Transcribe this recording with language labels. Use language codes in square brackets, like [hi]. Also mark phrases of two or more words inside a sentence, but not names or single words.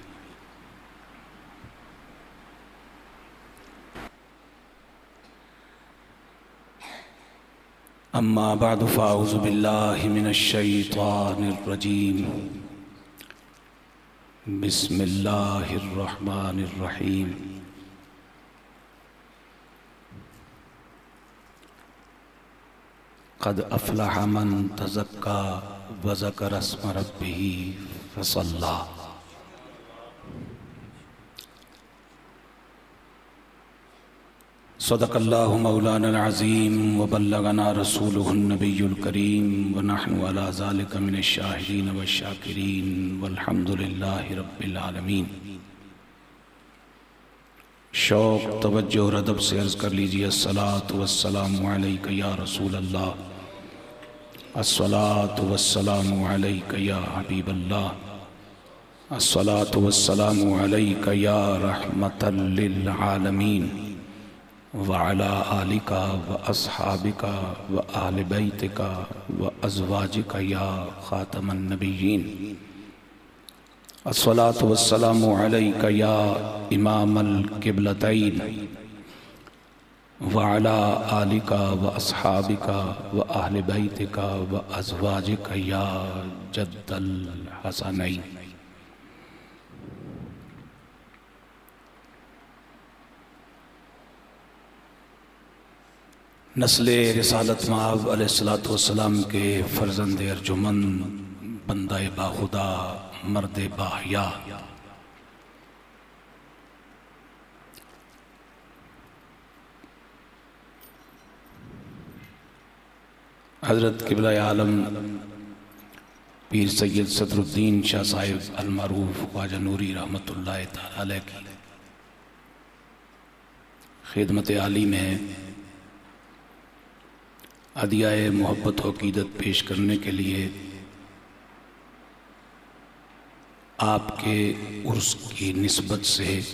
[ar] أما بعد فأعوذ بالله من الشيطان الرجيم. بسم الله الرحمن الرحيم. قد أفلح من تزكى وذكر اسم ربه فصلى. صدق الله مولانا العظيم وبلغنا رسوله النبي الكريم ونحن على ذلك من الشاهدين والشاكرين والحمد لله رب العالمين. [ur] شوق توجہ اور ادب سے عرض کر لیجیے [ar] الصلاة والسلام عليك يا رسول الله، الصلاة والسلام عليك يا حبيب الله، الصلاة والسلام عليك يا رحمة للعالمين وعلى آلك وأصحابك وأهل بيتك وأزواجك يا خاتم النبيين. الصلاة والسلام عليك يا إمام القبلتين وعلى آلك وأصحابك وأهل بيتك وأزواجك يا جد الحسنين. [ur] نسل رسالت مآب [ar] عليه الصلاة والسلام [ur] کے فرزند ارجمند، بندہ باخدا، مرد باحیا, حضرت قبلہ عالم پیر سید صدرالدین شاہ صاحب المعروف خواجہ نوری [ar] رحمة الله تعالى عليه [ur] کی خدمت عالی میں ادیائے محبت و عقیدت پیش کرنے کے لیے آپ کے عرس کی نسبت سے